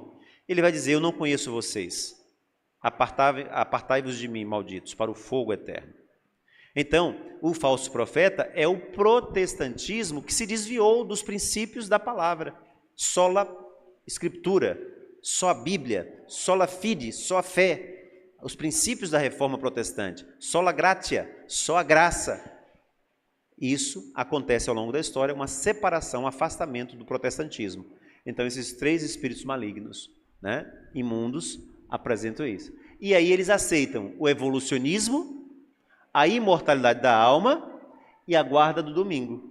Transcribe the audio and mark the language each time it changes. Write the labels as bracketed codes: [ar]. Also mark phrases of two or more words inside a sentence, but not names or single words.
[pt] Ele vai dizer, eu não conheço vocês. Apartai-vos de mim, malditos, para o fogo eterno. Então, o falso profeta é o protestantismo que se desviou dos princípios da palavra. Sola Escritura, só a Bíblia, [la] sola fide, [pt] só a fé. Os princípios da reforma protestante. [la] Sola gratia, [pt] só a graça. Isso acontece ao longo da história, uma separação, um afastamento do protestantismo. Então, esses três espíritos malignos, imundos, apresentam isso. E aí eles aceitam o evolucionismo, a imortalidade da alma e a guarda do domingo.